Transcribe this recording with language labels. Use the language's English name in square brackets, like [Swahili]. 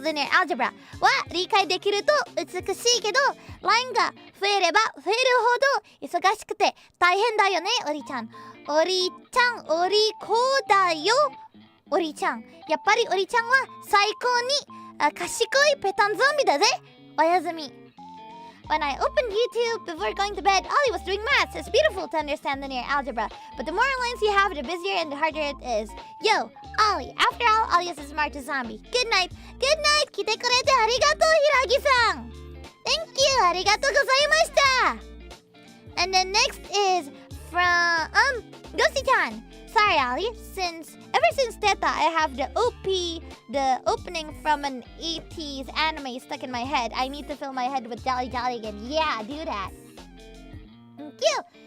[Japanese] algebra は理解できると美しいけどラインが増えれば増えるほど忙しくて大変だよねおりちゃんおりこだよおりちゃんやっぱりおりちゃんは最高に賢いペタンゾンビだぜおやすみ [English] When I opened YouTube before going to bed, Ollie was doing maths. It's beautiful to understand linear algebra, but the more lines you have, the busier and the harder it is. Yo, Ollie. After all, Ollie is as smart as a zombie. Good night. Good night. [Japanese] 来てくれてありがとう、ひらぎさん. ありがとうございました. [English] And then next is from Ghosty-chan. Sorry, Ollie. Ever since Theta, I have the opening from an 80s anime stuck in my head. I need to fill my head with Jolly Jolly again. Yeah, do that. Thank you.